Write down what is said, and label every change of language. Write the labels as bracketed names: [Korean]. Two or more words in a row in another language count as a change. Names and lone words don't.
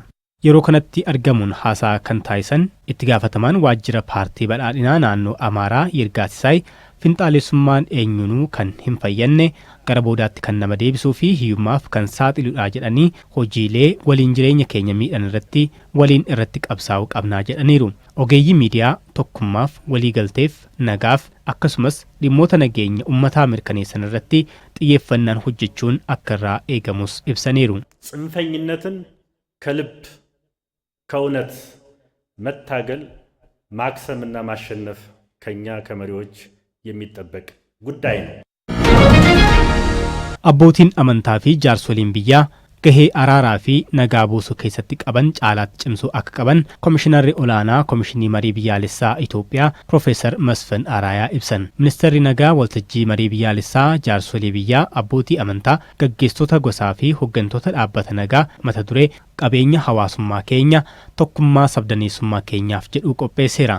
[Oromo] Yeroo kanatti argamuun haasaa kan taasisan itti gaafatamaan waajjira paartii badhaadhinaa naannoo Amaaraa Yirgaasisaa finxaalessummaan eenyunuu kan hin fayyanne gara boodaatti kan nama deebisuu fi hiyyummaaf kan saaxiluudha jedhanii hojiilee waliin jireenya keenya miidhan irratti waliin irratti qabsaa'uu qabnaa jedhaniiru. Ogeeyyii miidiyaa tokkummaaf waliigalteef nagaaf akkasumas dhimmoota nageenya uummataa mirkaneessan irratti xiyyeeffannaan hojjechuun akka irraa eegamus ibsaniiru. [Amharic] ጽንፈኝነትን ከልብ ከእውነት መታገል ማክሰምና ማሸነፍ ከኛ ከመሪዎች የሚጠበቅ ጉዳይ ነው። [Oromo] Abbootiin amantaa fi jaarsoliin biyyaa gahee araaraa fi nagaa buusuu keessatti qaban caalaatti cimsuu akka qaban Komishinarri Olaanaa Komishinii Marii Biyyaalessaa Itoophiyaa Profeesar Masfin Araayaa ibsan. Ministeerri nagaa waltajjii marii biyyaalessaa jaarsolii biyyaa abbootii amantaa gaggeessitoota gosaa fi hooggantoota dhaabbata nagaa mata duree qabeenya hawaasummaa keenya tokkummaa sabdaneessummaa keenyaaf jedhu qopheesseera.